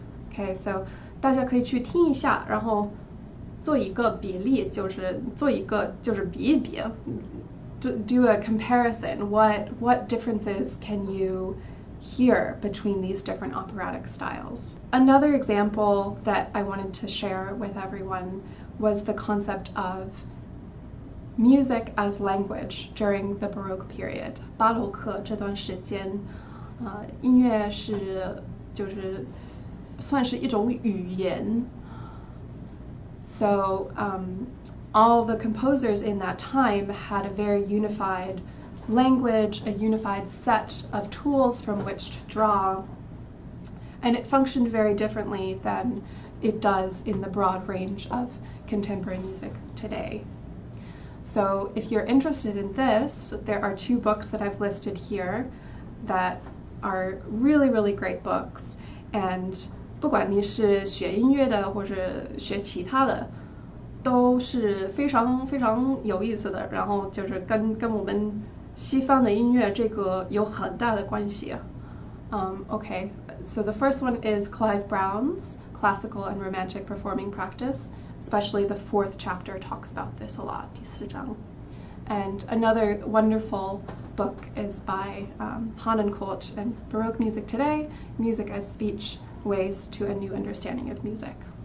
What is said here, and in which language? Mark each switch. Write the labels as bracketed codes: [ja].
[en] Okay, so [zh] 大家可以去听一下，然后做一个比例，就是比一比。 [en] Do a comparison. What differences can you hear between these different operatic styles? Another example that I wanted to share with everyone was the concept of music as language during the Baroque period. [zh] 巴洛克这段时间，音乐就是算是一种语言。 [en] So all the composers in that time had a very unified language, a unified set of tools from which to draw, and it functioned very differently than it does in the broad range of contemporary music today. So if you're interested in this, there are 2 books that I've listed here that are really, really great books. And [zh] 不管你是学音乐的或者学其他的，都是非常非常有意思的。然后就是跟我们西方的音乐这个有很大的关系。 [en] Okay, so the first one is Clive Brown's Classical and Romantic Performing Practice. Especially the 4th chapter talks about this a lot, [zh] 第4章. [en] And another wonderful book is by Hahnencourt and Baroque Music Today, Music as Speech, Ways to a New Understanding of Music.